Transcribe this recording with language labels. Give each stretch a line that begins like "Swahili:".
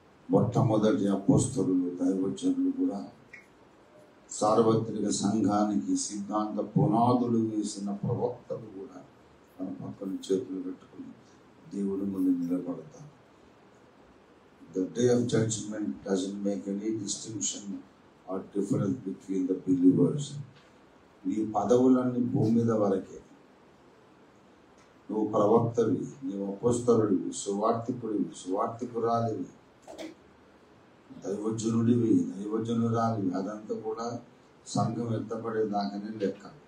Telugu: మొట్టమొదటి అపోస్తలులు, దైవజనులు కూడా సార్వత్రిక సంఘానికి సిద్ధాంత పునాదులు వేసిన ప్రవక్తలు కూడా మన పక్కన చేతులు పెట్టుకుని దేవుని ముందు నిలబడతారు.
English: The day of judgment doesn't make any distinction or difference between the believers.
Telugu: నీ పదవులన్నీ భూమి మీద వరకే. నువ్వు ప్రవక్తవి, నీవు అపోస్తలుడివి, సువార్తికుడివి, సువార్తికురాలివి, దైవజనుడివి, దైవజనురాలివి, అదంతా కూడా సంఘం ఎత్తపడేదాకానే లెక్క.